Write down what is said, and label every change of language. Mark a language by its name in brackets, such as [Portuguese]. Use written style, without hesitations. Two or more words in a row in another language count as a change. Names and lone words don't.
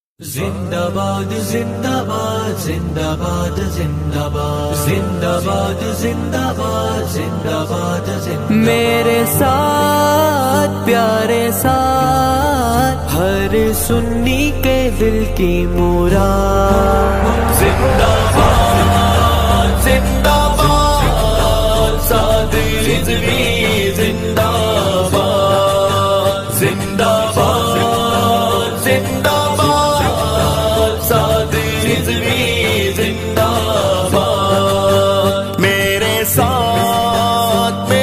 [Urdu] زندہ باد زندہ باد زندہ باد زندہ باد زندہ باد زندہ باد زندہ باد زندہ میرے ساتھ پیارے ساتھ ہر سنی کے دل کی مراد زندہ باد زندہ باد سعدی رضوی زندہ باد زندہ باد زندہ باد سعدی رضوی زندہ باد میرے ساتھ